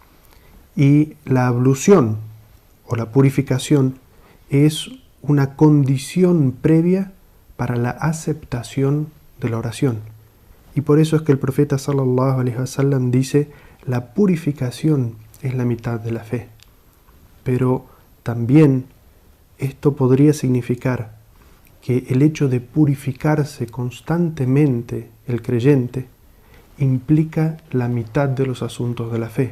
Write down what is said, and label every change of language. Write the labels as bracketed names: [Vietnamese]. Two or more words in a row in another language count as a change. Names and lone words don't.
[Spanish] Y la ablución o la purificación es una condición previa para la aceptación de la oración. Y por eso es que el profeta [Arabic] sallallahu alaihi wasallam [Spanish] dice: la purificación es la mitad de la fe. Pero también esto podría significar que el hecho de purificarse constantemente el creyente implica la mitad de los asuntos de la fe.